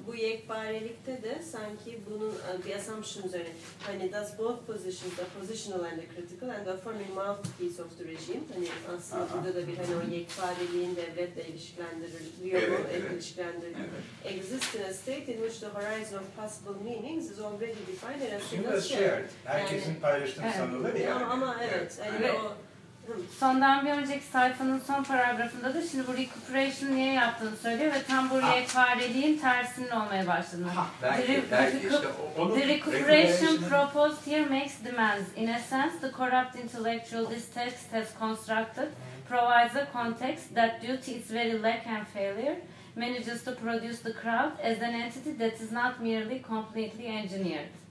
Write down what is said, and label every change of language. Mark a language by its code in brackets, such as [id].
[tr] Bu yekparelikte de sanki bunun bir assumption üzerine. Hani [en] does both positions, the positional and the critical and the forming mouthpiece of the regime. [tr] Hani aslında burada da bir hani o yekpareliğin devletle ilişkilendiriliyor. Evet, evet. [en] Exist in a state in which the horizon of possible meanings is already defined. And [tr] aslında shared. Herkesin paylaştığını sanılır ya. Ama evet. Hani evet. O... Sondan bir önceki sayfanın son paragrafında da şimdi bu recuperation niye yaptığını söylüyor ve tam bu yekpareliğin tersinin olmaya başladığını. Belki işte onu... [en] The recuperation proposed here makes demands. In a sense, the corrupt intellectual this text has constructed provides a context that due to its very lack and failure manages to produce the crowd as an entity that is not merely completely engineered.